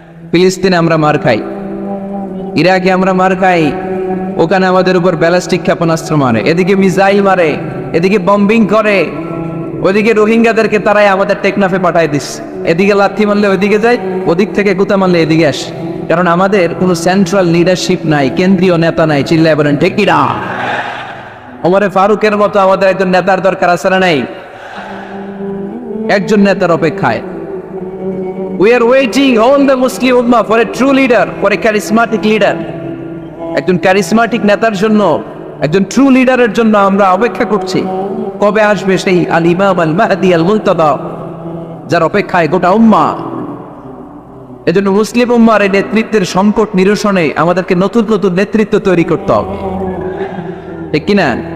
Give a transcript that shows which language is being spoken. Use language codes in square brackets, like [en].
[bn] ফিলিস্তিনে আমরা মার খাই, ইরাকে আমরা মার খাই, ওখানে আমাদের উপর ব্যালিস্টিক ক্ষেপণাস্ত্র মারে, এদিকে মিসাইল মারে, এদিকে বম্বিং করে, ওদিকে রোহিঙ্গাদেরকে তারাই আমাদের টেকনাফে পাঠায় দিচ্ছে। এদিকে লাথি মারলে ওইদিকে যায়, ওদিক থেকে গুতা মারলে এদিকে আসে। কারণ আমাদের কোনো সেন্ট্রাল লিডারশিপ নাই, কেন্দ্রীয় নেতা নাই। চিল্লায় বলেন ঠিক কিনা? ওমরে ফারুকের মতো আমাদের একজন নেতার দরকার আছে না নাই? একজন নেতার অপেক্ষায়। [en] We are waiting all the Muslim Ummah for a true leader, for a charismatic leader. [bn] একজন ক্যারিসমাটিক নেতার জন্য, একজন ট্রু লিডারের জন্য আমরা অপেক্ষা করছি। কবে আসবে সেই আল ইমাম আল মাহদি আল মুনতাদা, যার অপেক্ষায় গোটা উম্মাহ। এজন্য মুসলিম উম্মাহর এই নেতৃত্বের সংকট নিরসনে আমাদেরকে নতুন নতুন নেতৃত্ব তৈরি করতে হবে, ঠিক কিনা?